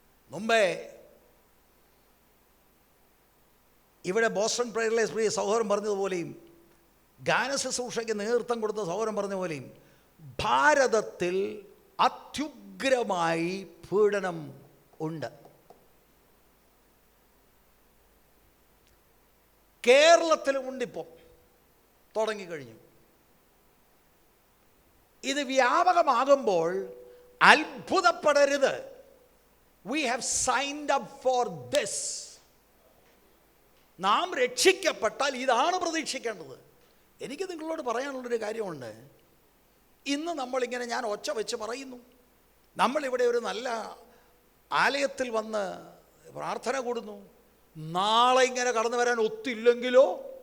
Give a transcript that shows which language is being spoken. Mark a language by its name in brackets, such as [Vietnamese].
[Malayalam] മുമ്പേ ഇവിടെ ബോസ്റ്റൺ പ്രയർലെസ് പ്രിയ സഹോദരൻ പറഞ്ഞതുപോലെയും ഗാനശുശ്രൂഷയ്ക്ക് നേതൃത്വം കൊടുത്ത സഹോദരൻ പറഞ്ഞ പോലെയും ഭാരതത്തിൽ അത്യുഗ്രമായി പീഡനം ഉണ്ട്. കേരളത്തിലുമുണ്ടിപ്പോൾ തുടങ്ങിക്കഴിഞ്ഞു. ഇത് വ്യാപകമാകുമ്പോൾ അത്ഭുതപ്പെടരുത്. [English] We have signed up for this. [Malayalam] നാം രക്ഷിക്കപ്പെട്ടാൽ ഇതാണ് പ്രതീക്ഷിക്കേണ്ടത്. എനിക്ക് നിങ്ങളോട് പറയാനുള്ളൊരു കാര്യമുണ്ട്. ഇന്ന് നമ്മളിങ്ങനെ, ഞാൻ ഒച്ച വെച്ച് പറയുന്നു, നമ്മളിവിടെ ഒരു നല്ല ആലയത്തിൽ വന്ന് പ്രാർത്ഥന കൂടുന്നു. നാളെ ഇങ്ങനെ കടന്നു വരാൻ ഒത്തില്ലെങ്കിലോ?